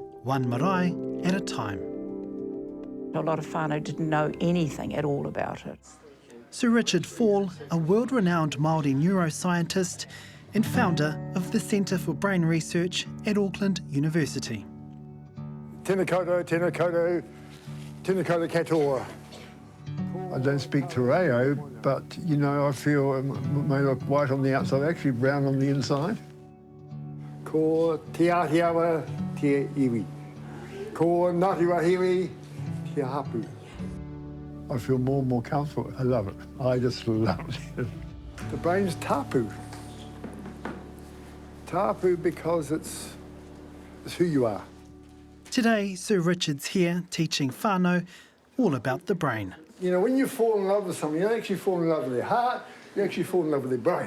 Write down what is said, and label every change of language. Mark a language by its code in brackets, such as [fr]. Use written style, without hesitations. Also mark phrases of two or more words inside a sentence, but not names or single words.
[en] One marae at a time. A lot of whānau didn't know anything at all about it. Sir Richard Faull, a world-renowned Māori neuroscientist and founder of the Centre for Brain Research at Auckland University. [mi] tēnā koutou, tēnā koutou, tēnā koutou katoa. [en] I don't speak [mi] te reo, [en] but, you know, I feel it may look white on the outside, actually brown on the inside. [mi] Ko te Aotearoa, te iwi. Ko Ngāti Wahiwi, te hapu. [en] I feel more and more comfortable. I love it. I just love it. The brain's tapu. Tapu because it's who you are. Today, Sir Richard's here teaching whānau all about the brain. You know, when you fall in love with someone, you don't actually fall in love with their heart, you actually fall in love with their brain.